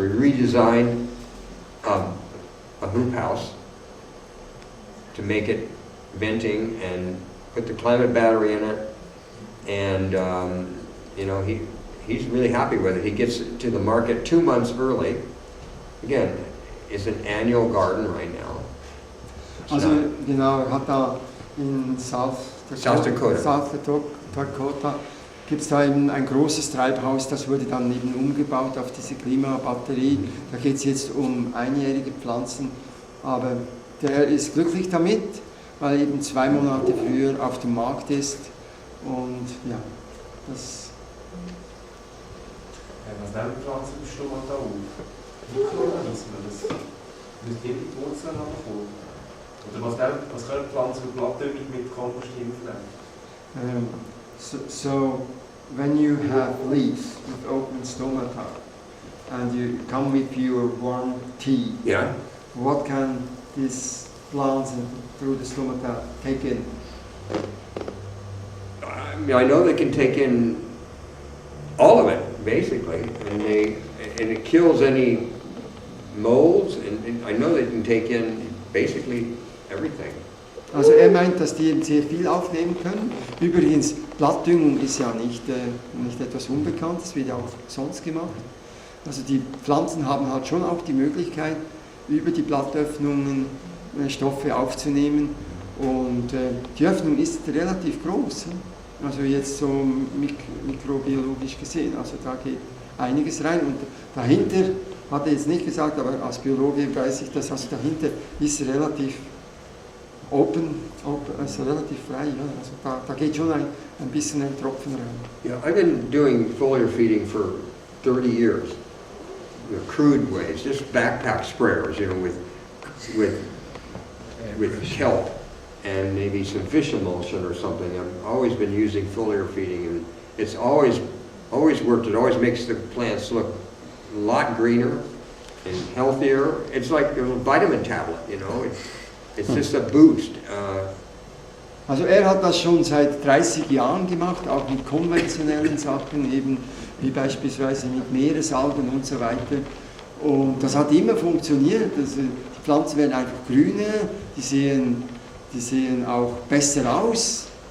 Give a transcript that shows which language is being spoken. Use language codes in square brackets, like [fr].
[en] We redesigned a hoop house to make it venting and put the climate battery in it. And you know, he's really happy with it. He gets it to the market 2 months early. Again, it's an annual garden right now. [de] Also genau, er hat da in South Dakota gibt es da eben ein großes Treibhaus, das wurde dann eben umgebaut auf diese Klimabatterie. Da geht es jetzt um einjährige Pflanzen, aber der ist glücklich damit, weil er eben 2 Monate früher auf dem Markt ist. Und ja, das... Was nehmen Pflanzen im Stomat auf? Mikroorganismen, das müsste die Wurzeln abkommen. Oder was können Pflanzen mit Blattdüngung mit Kompost verwenden? [en] So when you have leaves with open stomata and you come with your warm tea, what can these plants through the stomata take in? I know they can take in all of it, basically, and it kills any molds, and I know they can take in basically everything. [de] Also er meint, dass die sehr viel aufnehmen können. Übrigens, Blattdüngung ist ja nicht etwas Unbekanntes, wird ja auch sonst gemacht. Also die Pflanzen haben halt schon auch die Möglichkeit, über die Blattöffnungen Stoffe aufzunehmen. Und die Öffnung ist relativ groß, also jetzt so mikrobiologisch gesehen. Also da geht einiges rein. Und dahinter, hat er jetzt nicht gesagt, aber als Biologe weiß ich das, also dahinter ist relativ [en] open, [de] also relativ frei, ja. Also da geht schon ein bisschen ein Tropfen rein. [en] Yeah, I've been doing foliar feeding for 30 years, you know, crude ways, just backpack sprayers, you know, with kelp and maybe some fish emulsion or something. I've always been using foliar feeding, and it's always worked. It always makes the plants look a lot greener and healthier. It's like a vitamin tablet, you know. It's just a boost. [de] Also er hat das schon seit 30 Jahren gemacht, auch mit konventionellen Sachen, eben wie beispielsweise mit Meeresalgen und so weiter. Und das hat immer funktioniert. Also die Pflanzen werden einfach grüner, die sehen auch besser aus.